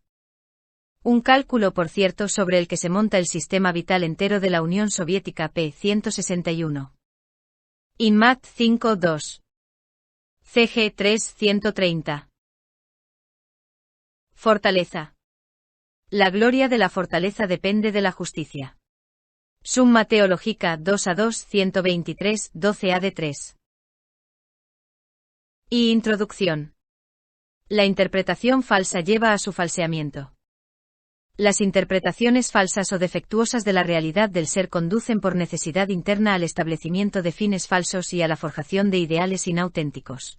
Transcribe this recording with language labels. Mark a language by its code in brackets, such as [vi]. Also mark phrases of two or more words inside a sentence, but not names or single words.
[es] Un cálculo, por cierto, sobre el que se monta el sistema vital entero de la Unión Soviética p. 161. INMAT 5.2. CG 3 130. Fortaleza. La gloria de la fortaleza depende de la justicia. Summa Theologica 2A2 123 12AD3. Y introducción. La interpretación falsa lleva a su falseamiento. Las interpretaciones falsas o defectuosas de la realidad del ser conducen por necesidad interna al establecimiento de fines falsos y a la forjación de ideales inauténticos.